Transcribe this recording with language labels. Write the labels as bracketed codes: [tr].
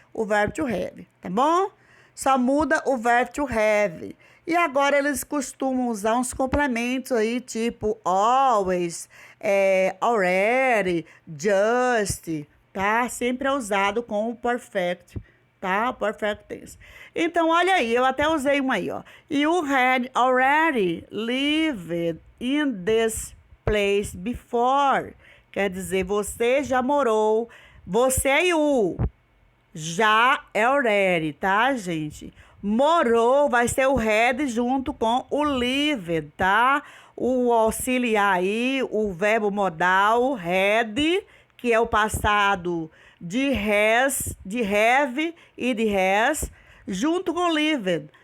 [pt] O verbo to have, tá bom? Só muda o verbo to have. E agora eles costumam usar uns complementos aí, tipo always, already, just, tá? Sempre é usado com o perfect, tá? Perfect tense. Então, olha aí, eu até usei uma aí, ó. [en] You had already lived in this place before. [pt] quer dizer você já morou. Você é you. Já é already, tá, gente? Morou vai ser o had junto com o lived, tá? O auxiliar aí, o verbo modal, had, que é o passado de has, de have e de has, junto com lived.